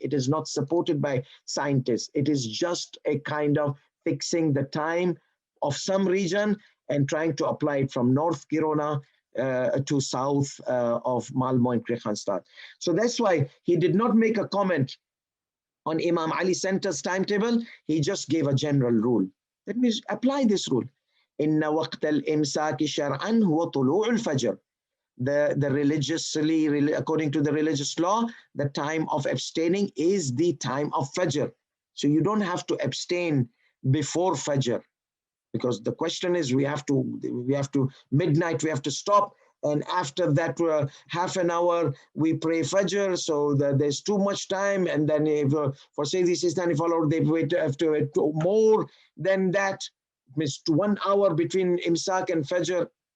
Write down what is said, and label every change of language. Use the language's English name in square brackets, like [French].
[English] It is not supported by scientists. It is just a kind of fixing the time of some region and trying to apply it from North Kiruna to south of Malmö and Kristianstad. So that's why he did not make a comment on Imam Ali Center's timetable. He just gave a general rule. That means apply this rule. [Arabic] إن وقت الإمساك شرعا هو طلوع الفجر. [English] The religiously, according to the religious law, the time of abstaining is the time of Fajr. So you don't have to abstain before Fajr, because the question is we have to midnight, we have to stop, and after that half an hour we pray Fajr, so there's too much time, and then if, for say this is follower, they wait after it more than that, means 1 hour between Imsak and Fajr.